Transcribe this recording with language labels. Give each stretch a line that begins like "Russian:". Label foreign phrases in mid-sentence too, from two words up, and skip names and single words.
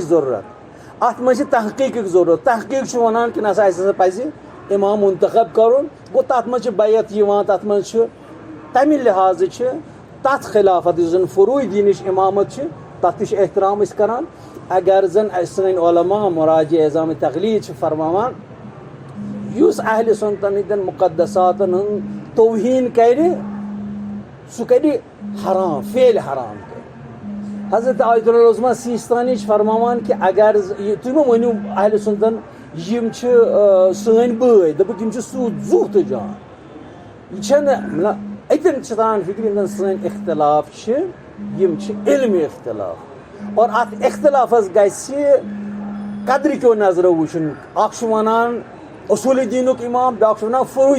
Kashmiri: ضروٗرت اتھ منٛز چھِ تحقیٖقٕچ ضروٗرت تحقیٖق چھُ ونان کہِ نہ سا اسہِ ہسا پزِ امام منتخب کرُن گوٚو تتھ منٛز چھِ بیعت یِوان تتھ منٛز چھِ تمہِ لحاظہٕ چھِ تتھ خلافت یُس زن فروٗع دیٖنٕچ امامت چھِ تتھ تہِ چھِ احترام أسۍ کران اگر زن سٲنۍ علما مراجع اعظام تقلید چھِ فرماوان یُس اہلِ سُنتن ہٕنٛدٮ۪ن مقدساتن ہُنٛد توہیٖن کرِ سُہ کرِ حرام فعلِ حرام کرِ حضرت آیت اللہ العظمیٰ سیستانی چھِ فرماوان کہ اگر تُہۍ مہ ؤنِو اہلِ سُنتن یِم چھِ سٲنۍ بٲے دوٚپُکھ یِم چھِ سوٗد زُو تہٕ جان یہِ چھنہٕ مطلب اتٮ۪ن چھِ تران فکرِ یِم زن سٲنۍ اختلاف چھِ یِم چھِ علمِ اختلاف اور اتھ اختلافس گژھِ قدرِ کیو نظرو وٕچھُن اکھ چھُ ونان اصوٗلِ دیٖنُک امام بیاکھ چھُ ونان فروٗعی